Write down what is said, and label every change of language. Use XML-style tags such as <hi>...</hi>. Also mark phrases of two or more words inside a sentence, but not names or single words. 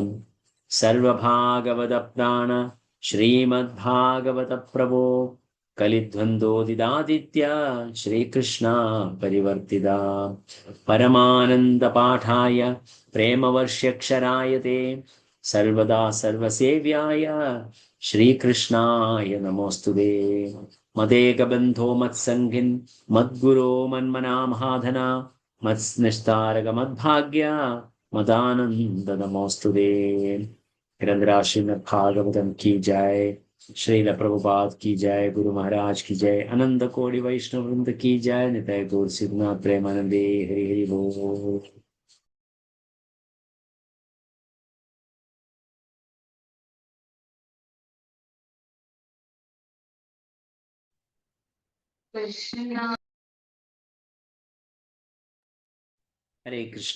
<sa>സർവഭാഗവതപ്രാണ ശ്രീമദ്ഭാഗവത പ്രഭോ കലിദ്വന്ദ്വോദിതാദിത്യ ശ്രീകൃഷ്ണ പരിവർത്തിത പരമാനന്ദപാഠായ പ്രേമവർഷ്യക്ഷരായ തേ സർവദാ സർവസേവ്യായ ശ്രീകൃഷ്ണായ നമോസ്തുതേ. മദേകബന്ധോ മത്സംഗിൻ മദ്ഗുരോ മന്മനാമഹാധന മത്സ്നിഷ്താരക മദ്ഭാഗ്യ മദാനന്ദ നമോസ്തുതേ. ഗ്രന്ഥരാജ ശ്രീമദ് ഭാഗവതം</sa> <hi>की जय, श्रील प्रभुपाद की जय, गुरु महाराज की जय, अनंत कोटि वैष्णव वृंद की जय.</hi> <bn>নিতাই গৌর সিদ্ধনাথ প্রেমানন্দে হরি হরি বোল.</bn> <sa>ഹരേ കൃഷ്ണ.</sa>